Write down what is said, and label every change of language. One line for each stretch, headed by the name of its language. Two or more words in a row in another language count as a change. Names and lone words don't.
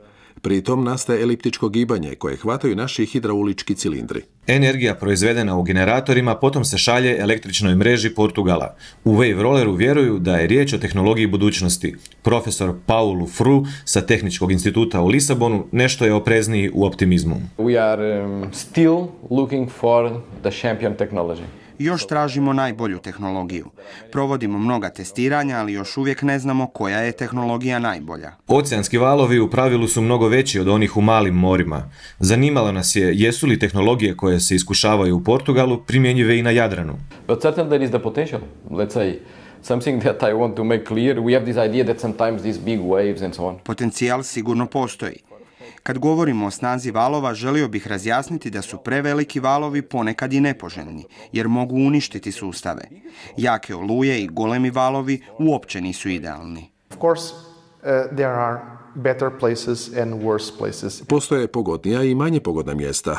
Croatian: Pritom nastaje eliptičko gibanje koje hvataju naši hidraulički cilindri. Energija proizvedena u generatorima potom se šalje električnoj mreži Portugala. U Wave Rolleru vjeruju da je riječ o tehnologiji budućnosti. Profesor Paulo Fru sa Tehničkog instituta u Lisabonu nešto je oprezniji u optimizmu.
English: We are still looking for the champion technology.
Croatian: Još tražimo najbolju tehnologiju. Provodimo mnoga testiranja, ali još uvijek ne znamo koja je tehnologija najbolja. Oceanski valovi u pravilu su mnogo veći od onih u malim morima. Zanimalo nas je jesu li tehnologije koje se iskušavaju u Portugalu primjenjive i na Jadranu.
English: But certainly there is the potential. Let's say something that I want to make clear. We have this idea that sometimes these big waves and so on.
Croatian: Potencijal sigurno postoji. Kad govorimo o snazi valova, želio bih razjasniti da su preveliki valovi ponekad i nepoželjni, jer mogu uništiti sustave. Jake oluje i golemi valovi uopće nisu idealni. Postoje pogodnija i manje pogodna mjesta.